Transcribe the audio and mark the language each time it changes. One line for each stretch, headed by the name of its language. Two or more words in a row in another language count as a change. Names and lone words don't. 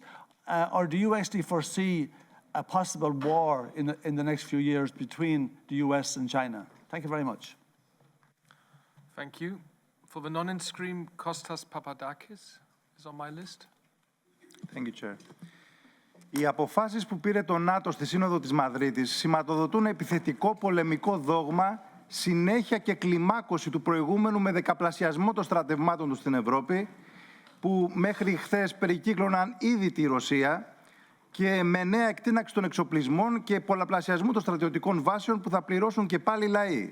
English: Or do you actually foresee a possible war in the next few years between the US and China? Thank you very much. Thank you. For the non-in-stream, Kostas Papadakis is on my list. Thank you, Chair.
Greek: Οι αποφάσεις που πήρε το ΝΑΤΟ στη Σύνοδο της Μαδρίτης σηματοδοτούν επιθετικό πολεμικό δόγμα, συνέχεια και κλιμάκωση του προηγούμενου με δεκαπλασιασμό των στρατευμάτων του στην Ευρώπη, που μέχρι χθες περικύκλωναν ήδη τη Ρωσία, και με νέα εκτείναξη των εξοπλισμών και πολλαπλασιασμού των στρατιωτικών βάσεων που θα πληρώσουν και πάλι οι λαοί.